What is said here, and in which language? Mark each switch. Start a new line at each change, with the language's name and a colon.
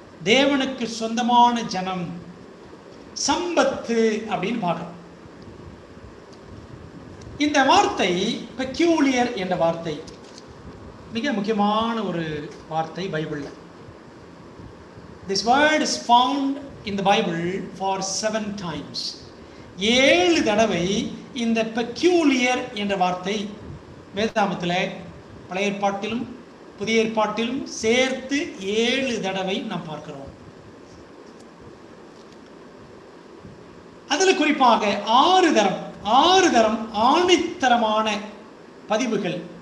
Tamil: தேவனுக்கு சொந்தமான ஜனம், சம்பத்து அப்படின்னு பார்க்கிறோம். இந்த வார்த்தை பெக்யூலியர் என்ற வார்த்தை மிக முக்கியமான ஒரு வார்த்தை பைபிள்ல.
English: This word is found in the Bible for 7 times.
Tamil: 7 தடவை இந்த பெக்யூலியர் என்ற வார்த்தை வேதாகமத்தில் பழைய ஏற்பாட்டிலும் புதிய ஏற்பாட்டிலும் சேர்த்து 7 தடவை நாம் பார்க்கிறோம். அதில் குறிப்பாக 6 தரம் ஆணித்தரமான பதிவுகள்.